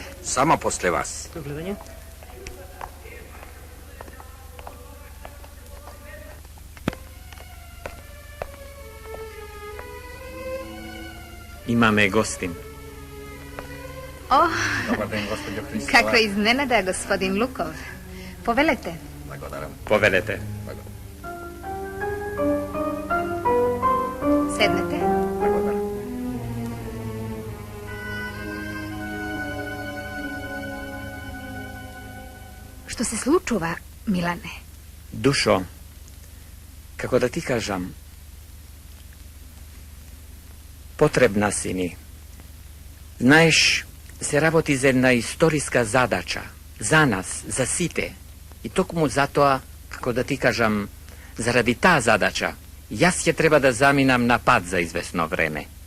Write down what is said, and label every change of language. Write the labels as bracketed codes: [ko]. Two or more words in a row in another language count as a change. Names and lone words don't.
[mk] Само после вас. До гледање. Имаме гостин. О, Добар ден, госпожо Христова. kakva iznenada, gospodin Lukov. Povelete. Благодарам. Повелете. Sednete. Благодарам. Što se slučuva, Milane? Душо, како да ти кажам, потребна си ни. Знаеш, се работи за една историска задача, за нас, за сите. И токму затоа, како да ти кажам, заради таа задача, јас ќе треба да заминам на пат за известно време.